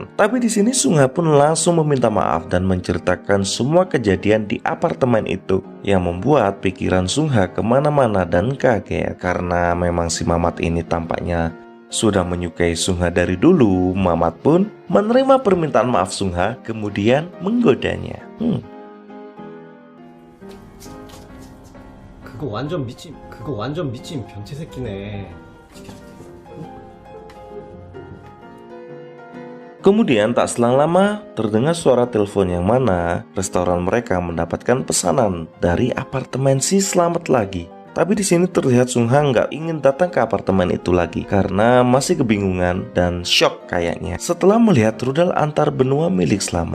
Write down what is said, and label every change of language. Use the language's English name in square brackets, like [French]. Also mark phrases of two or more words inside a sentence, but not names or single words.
[Indonesian] Tapi di sini Sungha pun langsung meminta maaf dan menceritakan semua kejadian di apartemen itu, yang membuat pikiran Sungha kemana-mana dan kaget. Karena memang si Mamat ini tampaknya sudah menyukai Sungha dari dulu, Mamat pun menerima permintaan maaf Sungha, kemudian menggodanya. [Korean] 그거 완전 미친 변태 새끼네. [Indonesian] Kemudian tak selang lama terdengar suara telepon, yang mana restoran mereka mendapatkan pesanan dari apartemen si Slamet lagi. Tapi di sini terlihat Sungha nggak ingin datang ke apartemen itu lagi karena masih kebingungan dan shock kayaknya setelah melihat rudal antar benua milik Slamet.